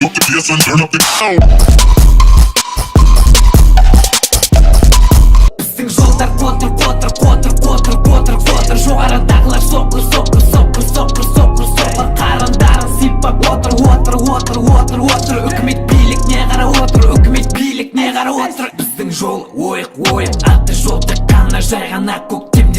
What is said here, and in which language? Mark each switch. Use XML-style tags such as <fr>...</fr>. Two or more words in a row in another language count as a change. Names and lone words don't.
<en>up the bass and turn up the sound.</en> <kk>Біздің жолдар қотыр қотыр қотыр қотыр қотыр қотыр жоғарыдағылар соқыр соқыр соқыр соқыр соқыр соқыр қарындарын сипап отыр отыр отыр отыр отыр үкімет билігіне қарап отыр үкімет билігіне қарап отыр біздің жол ойық ойық аты жол тек қана жай ғана көктемде</kk>